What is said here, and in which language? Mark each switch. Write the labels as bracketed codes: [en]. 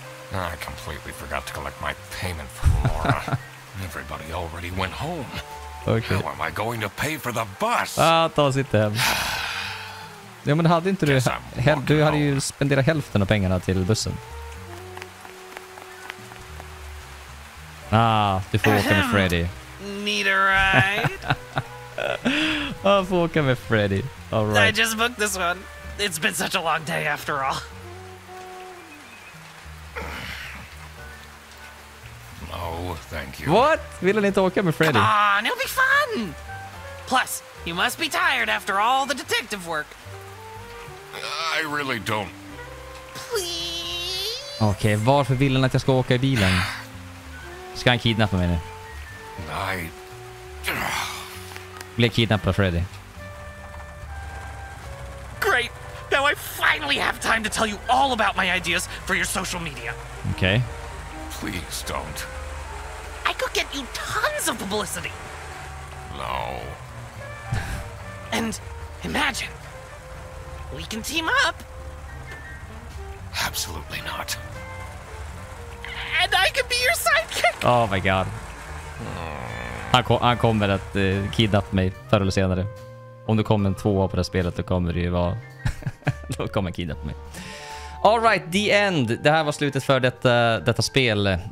[en] I completely forgot to collect my payment from Laura. Everybody already went home. Okay. How am I going to pay for the bus? [sv] Ta och sitta hem. Ja, men hade inte du... Du hade ju spenderat hälften av pengarna till bussen. Du får åka med Freddy. [en] Need a ride? [sv] Jag får åka med Freddy. [en] All right. I just booked this one. It's been such a long day after all. No, thank you. What? [sv] Vill han inte åka med Freddy? [en] Come on, it'll be fun! Plus, you must be tired after all the detective work. I really don't. Please? [sv] Okej, varför vill han att jag ska åka i bilen? Ska han kidnappa mig nu? [en] I... [sv] Blir kidnappad av Freddy. [en] Great! Now I finally have time to tell you all about my ideas for your social media. [sv] Okej. [en] Please don't. I could get you tons of publicity. No. And imagine, we can team up. Absolutely not. And I could be your sidekick. Oh my god. [sv] Han kommer att kidnappa mig förr eller senare. Om det kommer en 2 på det här spelet, då kommer det ju vara... då kommer han kidnappa mig. [en] All right, the end. [sv] Det här var slutet för detta spel.